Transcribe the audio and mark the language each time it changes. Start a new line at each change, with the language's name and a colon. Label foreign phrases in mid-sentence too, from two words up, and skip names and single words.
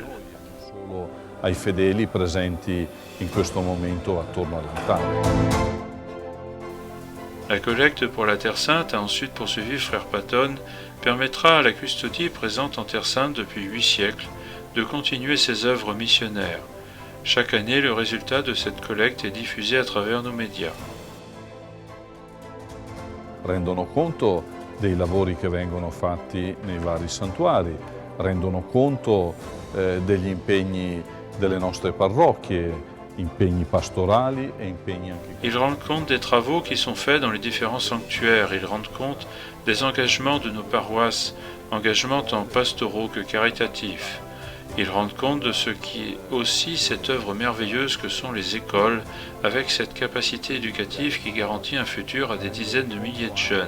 Italian: Solo ai fedeli presenti in questo momento attorno all'altare.
French: La collecte pour la Terre Sainte, a ensuite poursuivi frère Patton, permettra à la custodie présente en Terre Sainte depuis 8 siècles de continuer ses œuvres missionnaires. Chaque année, le résultat de cette collecte est diffusé à travers nos médias.
Italian: Rendono conto dei lavori che vengono fatti nei vari santuari, rendono conto degli impegni delle nostre parrocchie, impegni pastorali e impegni anche...
French: Ils rendent compte des travaux qui sont faits dans les différents sanctuaires, ils rendent compte des engagements de nos paroisses, engagements tant pastoraux que caritatifs. Ils rendent compte de ce qui est aussi cette œuvre merveilleuse que sont les écoles, avec cette capacité éducative qui garantit un futur à des dizaines de milliers de jeunes.